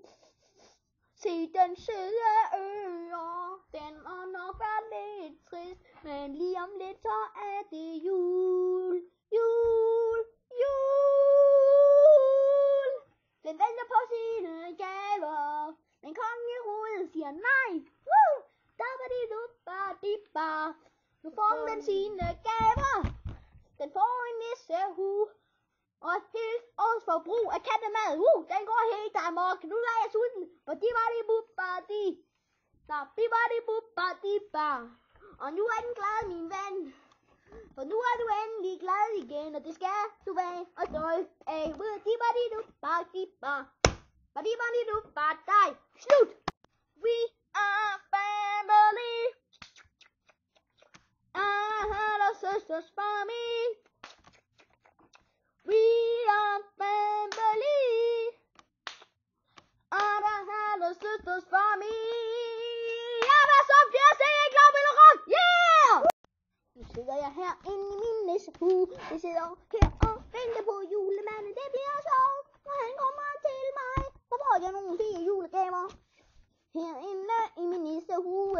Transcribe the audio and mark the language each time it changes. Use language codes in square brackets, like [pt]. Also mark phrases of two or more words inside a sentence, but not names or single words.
[da] Se den søde ører, den må nok være lidt trist, men lige om lidt så er det jul, jul, jul. Den venter på sine gaver, men kongehovedet siger nej. Da-ba-di-du-ba-di-ba. Nu får den sine gaver. Den får en nissehue og et helt års forbrug af kattemad. Den går helt amok. Nu er jeg sulten. Og nu er den glad, min ven. For nu er du endelig glad igen, og det skal du være og stolt af. Slut! [en] We are family. Sisters for me. We are family. Alle sisters for me. [da] Jeg var så fjerde, jeg er glad, eller rock. Yeah! Nu sidder jeg her inde i min nissehue. Jeg sidder her og venter på julemanden. Det bliver sjovt, når han kommer til mig. Så får jeg nogle fine julegaver. Herinde i min nissehue.